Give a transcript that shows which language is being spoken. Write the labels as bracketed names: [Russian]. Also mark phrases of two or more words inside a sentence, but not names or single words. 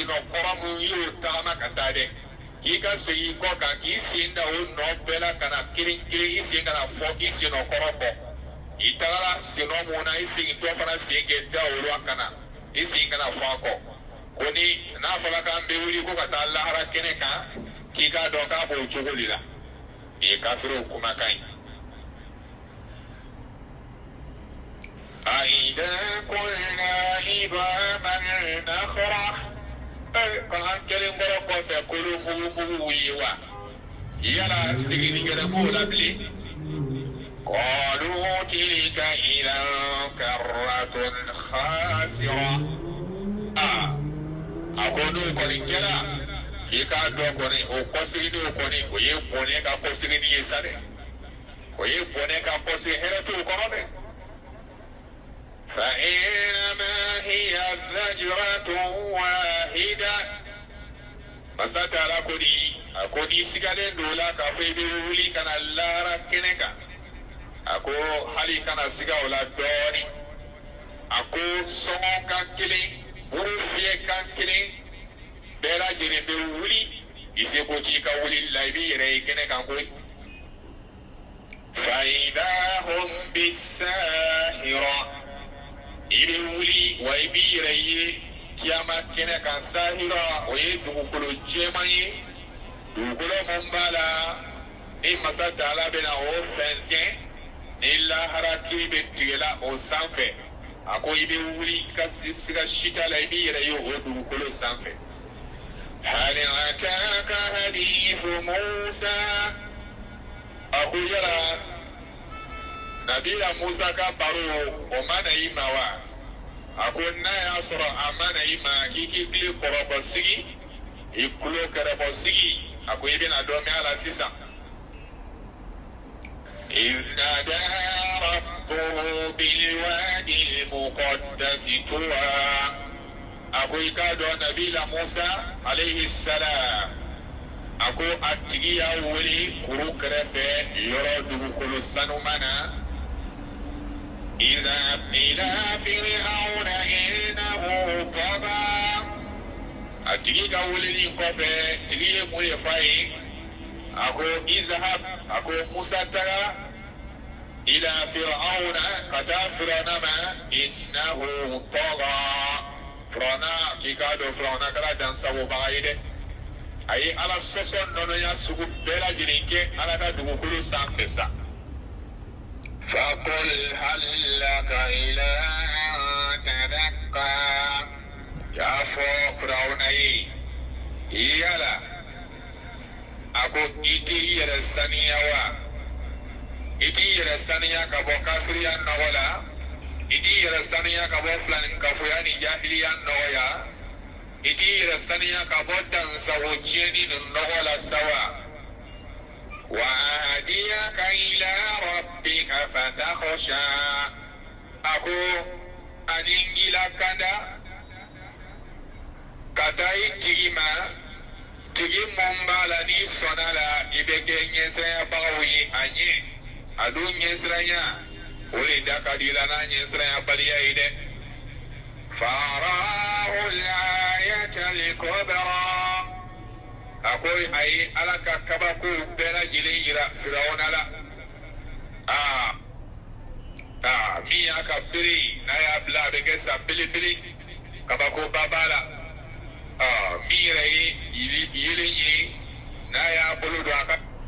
[Bambara] nɔ kɔrɔ mun i y'o tagama ka taa dɛ k'i ka segin kɔ kan k'i sen da o nɔ bɛɛ la ka na kelen kelen i sen kana fɔ i sen nɔ kɔrɔ kɔ i tagala sen nɔ mun na i segin dɔ fana sen kɛ da o la ka na i sen kana fɔ a kɔ ko ni n'a fɔra k'an bɛ wuli ko ka taa lahara kɛnɛ kan k'i k'a dɔn k'a b'o cogo de la nin ye kafiriw kumakan ye. [Arabic] أَإِذَا كُنَّا عِظَامًا نَخْرَةً [Bambara] k'an kelen kɔrɔ kɔfɛ kolo mugu ye wa yala siginikɛla b'o la bilen [Arabic] قَالُوا تِلْكَ إِذًا كَرَّةٌ خَاسِرَةٌ [Bambara] a ko n'o kɔni kɛra k'i k'a dɔn kɔni o kɔsigini o kɔni o ye bɔnɛ ka kɔsigini ye sa dɛ o ye bɔnɛ ka kɔsigi hɛrɛ t'o kɔrɔ dɛ [Arabic] فإنما هي زجرة واحدة [Bambara] masata ako ni sigalen do la ka fo i bɛ wuli ka na lahara kɛnɛ kan a ko hali kana siga o la dɔɔni a ko sɔngɔ kan kelen buru fiyɛ kan kelen bɛɛ lajɛlen bɛ wuli i se ko k'i ka wuli la i b'i yɛrɛ ye kɛnɛ kan koyi [Arabic] فإذا هم بالساهرة [Bambara] i bɛ wuli wa i b'i yɛrɛ ye kiyama kɛnɛ kan sahira o ye dugukolo jɛman ye dugukolo mun b'a la ni masa taala bɛna o fɛnsɛn ni lahara kiri bɛ tigɛla o sanfɛ a ko i bɛ wuli ka siga si t'a la i b'i yɛrɛ ye o dugukolo sanfɛ. [Arabic] هل أتاك حديث موسى [Bambara] a ko yala nabila Musa ka baro o mana i ma wa a ko n'a y'a sɔrɔ a mana i ma k'i k'i tile kɔrɔbɔ sigi i kulo kɛrɛbɔ sigi a ko i bɛna dɔ mɛn a la sisan. [Arabic] إذ نادى ربه بالوادي المقدس طوى [Bambara] a ko i k'a dɔn nabila Musa [Arabic] عليه السلام [Bambara] a ko a tigi y'a wele kuru kɛrɛfɛ yɔrɔ dugukolo sanuma na [Arabic] إذهب إلى فرعون إنه طغى [Bambara] a tigi ka weleli kɔfɛ tigi ye mun de f'a ye a ko إذهب a ko Musa taga [Arabic] إلى فرعون [Bambara] ka taa Firawuna ma [Arabic] إنه طغى [Bambara] Firawuna k'i k'a dɔn Firawuna kɛra dansagobaga ye dɛ a ye Ala sɔsɔ nɔnɔya sugu bɛɛ lajɛlen kɛ Ala ka dugukolo sanfɛ sa. [Arabic] فقل هل لك إلى أن تزكى [Bambara] k'a fɔ Firawuna ye yala a ko i t'i yɛrɛ saniya wa i t'i yɛrɛ saniya ka bɔ kafiriya nɔgɔ la i t'i yɛrɛ saniya ka bɔ filaninkafoya ni jahiliya nɔgɔya i t'i yɛrɛ saniya ka bɔ dansago tiɲɛni ni nɔgɔ la sawa [Arabic] وأهديك إلى ربك فتخشى [Bambara] a ko ani n la kanda ka taa i tigi ma tigi mun b'a la n'i sɔnna la i bɛ kɛ ɲɛsiranyabagaw ye a ɲɛ a dun ɲɛsiranya o de da ka di la n'a ɲɛsiranyabaliya ye dɛ. [Arabic] فأراه الآية الكبرى [Bambara] a ko a ye Ala ka kabako bɛɛ lajɛlen yira Firawuna la min y'a ka bere n'a y'a bila a bɛ kɛ sa belebele kabakoba b'a la min yɛrɛ ye yelen ye n'a y'a bolo don a ka